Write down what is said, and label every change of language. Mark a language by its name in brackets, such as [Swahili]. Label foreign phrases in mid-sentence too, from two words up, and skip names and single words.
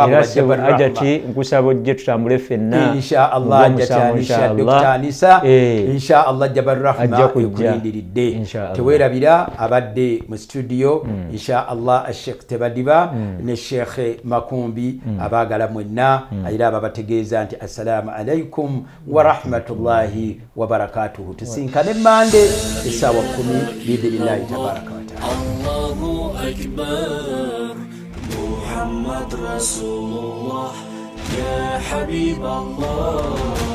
[Ganda] ajati nkusaba ojje tutambule ffenna inshallah Dr. Anisa inshallah Jabal Rahma akulindiridde teweerabira abadde mu studio inshallah Sheikh Tebadiba ne Sheikh Makumbi abaagala mwenna era ababategeeza nti [Arabic] السلام عليكم ورحمة الله وبركاته. [Ganda] Tusinkane Mande isawa 10 [Arabic] بإذن الله تبارك وتعالى. الله أكبر محمد رسول الله يا حبيب الله.